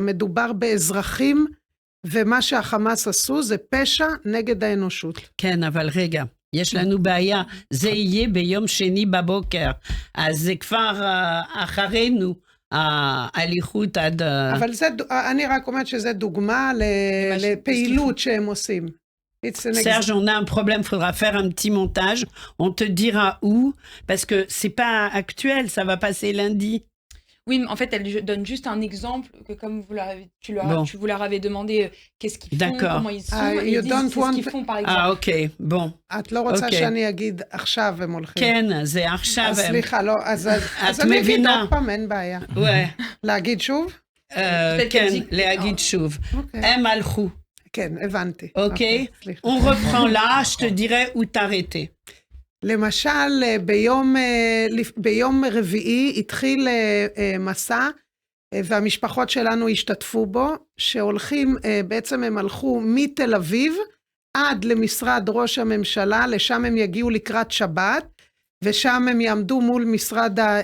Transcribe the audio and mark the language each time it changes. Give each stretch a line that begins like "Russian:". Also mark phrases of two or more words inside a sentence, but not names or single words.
Hebrew: מדובר באזרחים, ומה שהחמאס עשו זה פשע נגד האנושות. כן, אבל רגע, יש לנו בעיה, זה יהיה ביום שני בבוקר, אז זה כבר אחרינו, ההליכות עד... אבל אני רק אומרת שזה דוגמה לפעילות שהם עושים.
French: Serge, on a un problème, il faudra faire un petit montage, on te dira où, parce que c'est pas actuel, ça va passer lundi. Oui, mais en fait, elle donne juste un exemple que comme vous leur avez demandé qu'est-ce qu'ils font, comment ils sont, et ils disent ce qu'ils font, par exemple. Ah, ok, bon.
Hebrew: את לא רוצה שאני אגיד עכשיו הם הולכים. כן, זה עכשיו. סליחה, לא, אז אני אגיד עוד פעם, אין בעיה. להגיד שוב? כן, להגיד שוב. הם הלכו. כן, הבנתי. אוקיי,
French: on reprend là, je te dirai où t'arrêter.
Hebrew: למשל, ביום רביעי התחיל מסע, והמשפחות שלנו השתתפו בו, שהולכים, בעצם הם הלכו מתל אביב, עד למשרד ראש הממשלה, לשם הם יגיעו לקראת שבת, ושם הם יעמדו מול משרד,